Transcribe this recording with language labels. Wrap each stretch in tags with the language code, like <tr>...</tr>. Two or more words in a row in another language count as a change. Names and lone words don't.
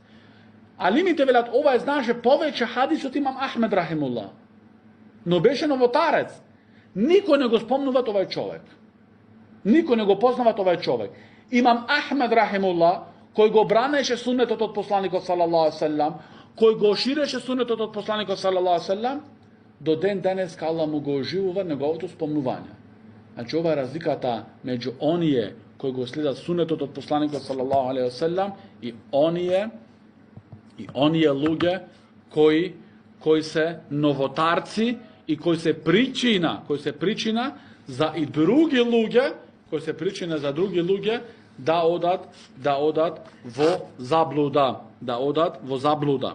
<mk>Алимите велат, овај знаеше повеќе хадис од имам Ахмед рахимуллах. Но беше новотарец. Никој не го спомнуват овај човек. Никој не го познават овај човек. Имам Ахмед рахимуллах, кој го бранеше суннетот од посланикот</mk> <ar>صلى الله عليه وسلم,</ar> <mk>кој го ширеше суннетот од посланикот</mk> <ar>صلى الله عليه وسلم,</ar> <mk>до ден денес Аллах му го оживува неговото спомнување. Значи ова е разликата меѓу оние кои го следат суннетот од посланикот</mk> <ar>صلى الله عليه وسلم</ar> <mk>и оние луѓе кои се новотарци и кои се причина за и други луѓе, да одат во заблуда.</mk>